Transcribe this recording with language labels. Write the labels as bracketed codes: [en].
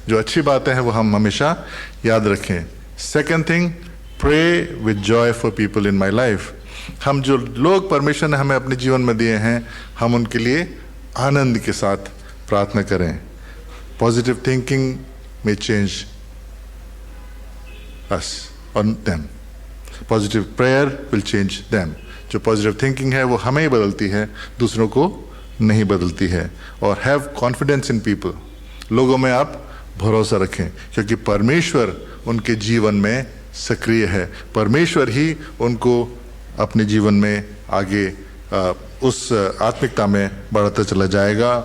[hi] जो अच्छी बातें हैं वो हम हमेशा याद रखें। [en] Second thing, pray with joy for people in my life. [hi] हम जो लोग परमेश्वर ने हमें अपने जीवन में दिए हैं, हम उनके लिए आनंद के साथ प्रार्थना करें। [en] positive thinking [hi] में [en] Change us or them. Positive prayer will change them. [hi] जो पॉजिटिव थिंकिंग है वो हमें ही बदलती है, दूसरों को नहीं बदलती है। और [en] have confidence in people, [hi] लोगों में आप भरोसा रखें, क्योंकि परमेश्वर उनके जीवन में सक्रिय है। परमेश्वर ही उनको अपने जीवन में आगे उस आत्मिकता में बढ़ाता चला जाएगा।